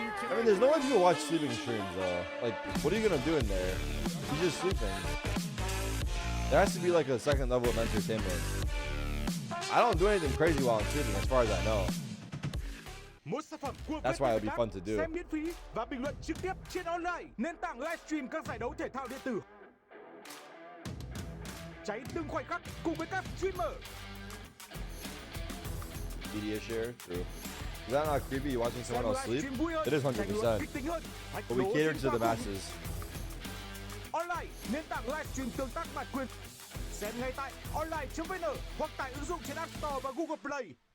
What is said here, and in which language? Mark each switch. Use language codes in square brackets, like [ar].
[en] I mean, there's no way people watch sleeping streams though. Like, what are you gonna do in there? You're just sleeping. There has to be like a second level of entertainment. I don't do anything crazy while I'm sleeping, as far as I know. That's why it'll be fun to do. [vi] Xem miễn phí và bình luận trực tiếp trên online, nền tảng livestream các giải đấu thể thao điện tử. Cháy từng khoảnh khắc cùng với các streamer. [en] Media share, true. Is that not creepy? You watching someone else sleep? It is 100%. But we cater to the masses. [vi] Online, nền tảng livestream tương tác bản quyền. Xem ngay tại online.vn hoặc tải ứng dụng trên App Store và Google Play.